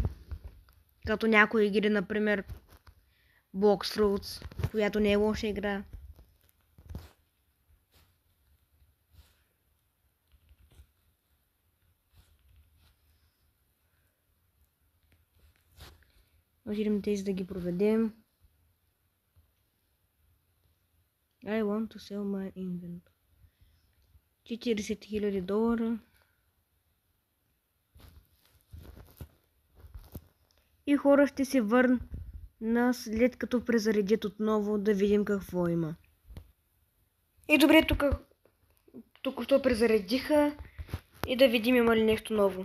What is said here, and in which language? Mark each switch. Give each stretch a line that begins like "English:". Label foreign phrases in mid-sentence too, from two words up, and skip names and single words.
Bulgarian: Като някои игри, например Blox Fruits, която не е лоша игра. Отидем тези да ги проведем.
English: I want to sell my inventory.
Bulgarian: 40 000 долара. И хора ще се върна след като презаредят отново да видим какво има. И добре, тук що презаредиха и да видим има ли нещо ново.